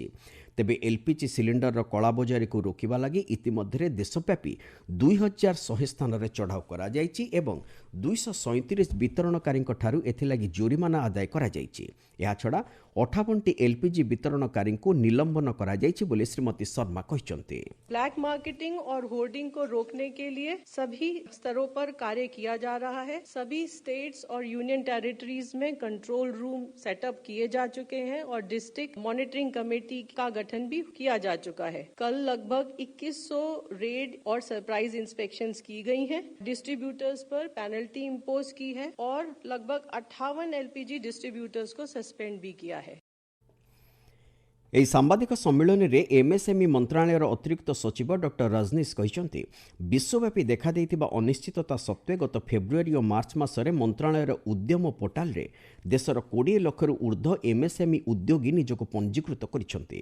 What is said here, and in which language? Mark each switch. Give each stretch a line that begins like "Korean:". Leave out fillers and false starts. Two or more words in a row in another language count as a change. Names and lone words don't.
Odia: ତେବେ ଏଲ୍ପିଜି ସିଲିଣ୍ଡରର କଳାବଜାରୀକୁ ରୋକିବା ଲାଗି ଇତିମଧ୍ୟରେ ଦେଶବ୍ୟାପୀ 2,100 ସ୍ଥାନରେ ଚଢ଼ାଉ କରାଯାଇଛି ଏବଂ 237 ବିତରଣକାରୀଙ୍କଠାରୁ ଏଥିଲାଗି ଜୋରିମାନା ଆଦାୟ କରାଯାଇଛି। ଏହାଛଡ଼ା 58ଟି ଏଲ୍ପିଜି ବିତରଣକାରୀଙ୍କୁ ନିଲମ୍ବନ କରାଯାଇଛି ବୋଲି ଶ୍ରୀମତୀ ଶର୍ମା କହିଛନ୍ତି।
English: black marketing
Hindi: और होर्डिंग को रोकने के लिए सभी स्तरों पर कार्य किया जा रहा है। सभी स्टेट्स और
English: union territories
Hindi: में
English: control room setup
Hindi: किए जा चुके हैं और
English: district monitoring committee
Hindi: का गठन भी किया जा चुका है। कल लगभग 2100 रेड और
English: surprise inspections
Hindi: की गई हैं। डिस्ट्रीब्यूटर्स पर
English: penalty impose
Hindi: की है और लगभग 58
English: LPG distributors
Hindi: को सस्पेंड भी किया है।
Odia: ଏହି ସାମ୍ବାଦିକ ସମ୍ମିଳନୀରେ ଏମ୍ଏସ୍ଏମ୍ଇ ମନ୍ତ୍ରଣାଳୟର ଅତିରିକ୍ତ ସଚିବ ଡକ୍ଟର ରଜନୀଶ କହିଛନ୍ତି ବିଶ୍ୱବ୍ୟାପୀ ଦେଖାଦେଇଥିବା ଅନିଶ୍ଚିତତା ସତ୍ତ୍ୱେ ଗତ ଫେବୃଆରୀ ଓ ମାର୍ଚ୍ଚ ମାସରେ ମନ୍ତ୍ରଣାଳୟର ଉଦ୍ୟମ ପୋର୍ଟାଲରେ ଦେଶର 20 ଲକ୍ଷରୁ ଉର୍ଦ୍ଧ୍ୱ ଏମ୍ଏସ୍ଏମ୍ଇ ଉଦ୍ୟୋଗୀ ନିଜକୁ ପଞ୍ଜୀକୃତ କରିଛନ୍ତି।